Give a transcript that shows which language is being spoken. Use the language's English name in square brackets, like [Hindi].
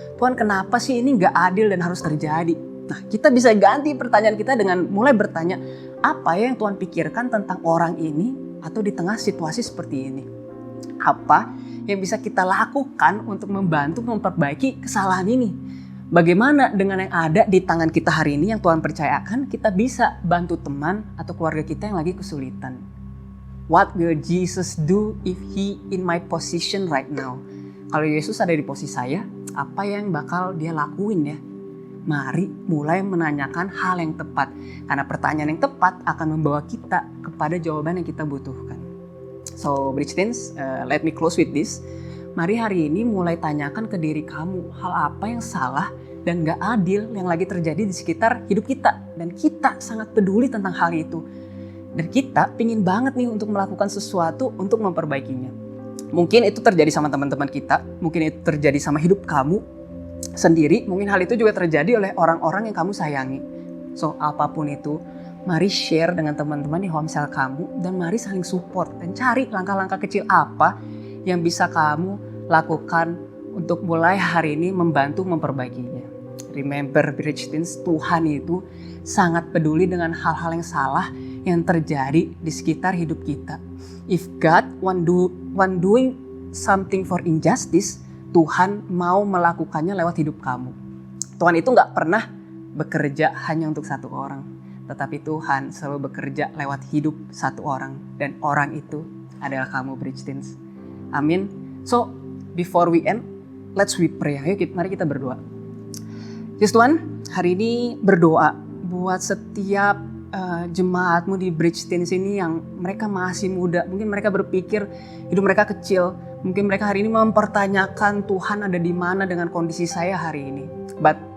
[Indonesian] Tuhan kenapa sih ini nggak adil dan harus terjadi? Nah, kita bisa ganti pertanyaan kita dengan mulai bertanya, apa ya yang Tuhan pikirkan tentang orang ini atau di tengah situasi seperti ini? Apa yang bisa kita lakukan untuk membantu memperbaiki kesalahan ini? Bagaimana dengan yang ada di tangan kita hari ini yang Tuhan percayakan, kita bisa bantu teman atau keluarga kita yang lagi kesulitan. [English] What will Jesus do if He in my position right now? [Indonesian] Kalau Yesus ada di posisi saya, apa yang bakal Dia lakuin ya? Mari mulai menanyakan hal yang tepat. Karena pertanyaan yang tepat akan membawa kita kepada jawaban yang kita butuhkan. [English] So, Bridge Teens, let me close with this. [Indonesian] Mari hari ini mulai tanyakan ke diri kamu hal apa yang salah dan gak adil yang lagi terjadi di sekitar hidup kita. Dan kita sangat peduli tentang hal itu. Dan kita pingin banget nih untuk melakukan sesuatu untuk memperbaikinya. Mungkin itu terjadi sama teman-teman kita, mungkin itu terjadi sama hidup kamu sendiri, mungkin hal itu juga terjadi oleh orang-orang yang kamu sayangi. So apapun itu, mari share dengan teman-teman di home cell kamu dan mari saling support dan cari langkah-langkah kecil apa yang bisa kamu lakukan untuk mulai hari ini membantu memperbaikinya. Remember, Bridge Teens, Tuhan itu sangat peduli dengan hal-hal yang salah yang terjadi di sekitar hidup kita. [English] If God want doing something for injustice, [Indonesian] Tuhan mau melakukannya lewat hidup kamu. Tuhan itu gak pernah bekerja hanya untuk satu orang, tetapi Tuhan selalu bekerja lewat hidup satu orang, dan orang itu adalah kamu, Bridge Teens. Amin. [English] So, before we end, let's we pray. [Indonesian] Ayo mari kita berdoa. Yesus Tuhan, hari ini berdoa buat setiap jemaatmu di Bridge Teens ini yang mereka masih muda. Mungkin mereka berpikir hidup mereka kecil. Mungkin mereka hari ini mempertanyakan Tuhan ada di mana dengan kondisi saya hari ini. But